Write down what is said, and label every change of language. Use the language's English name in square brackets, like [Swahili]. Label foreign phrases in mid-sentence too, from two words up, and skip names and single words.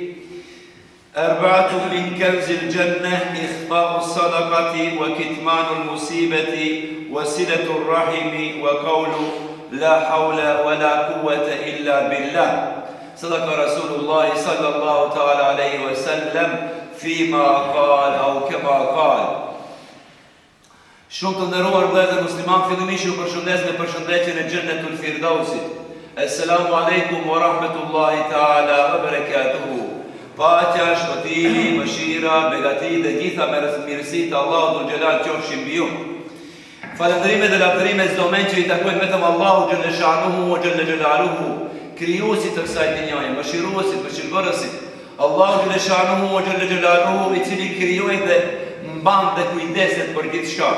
[Arabic] أربعة من كنز الجنة إخفاء الصدقة وكتمان المصيبة وصلة الرحم وقول لا حول ولا قوة إلا بالله صدق رسول الله صلى الله تعالى عليه وسلم فيما قال أو كما قال [Albanian] Shumë të nderuar vëllezër musliman, fillimisht ju përshëndes me përshëndetjen e Xhennetul Firdausit. [Arabic] السلام عليكم ورحمة الله تعالى وبركاته. [Albanian] Paqja, shpëtimi, mëshira, begati dhe gjitha mirësitë Allahu [Arabic] ذو الجلال [Albanian] qofshin mbi ju. Falënderimet dhe lavdërime çdo men që i takojnë vetëm Allahu [Arabic] جل شأنه وجل جلاله, [Albanian] krijuesit të kësaj dynjaje, mëshiruesit, mëshirëbërësit. Allahu [Arabic] جل شأنه وجل جلاله [Albanian] i cili krijoi dhe mban dhe kujdeset për gjithçka.